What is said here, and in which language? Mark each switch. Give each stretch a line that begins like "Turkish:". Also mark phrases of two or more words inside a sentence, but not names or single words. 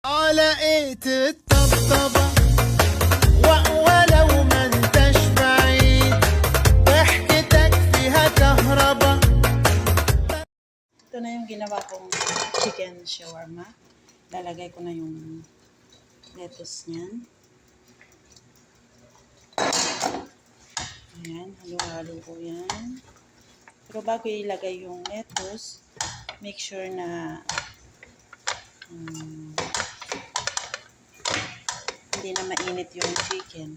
Arabic: على ايه الطبطبة ولو ما انتش بعيد ضحكتك فيها كهربا.
Filipino: Ito na yung ginawa kong
English: chicken shawarma.
Filipino: Lalagay ko na yung lettuce niyan. Ayan, halo-halo ko yan. Pero bago ilagay yung lettuce,
English: make sure
Filipino: na hindi na mainit yung chicken.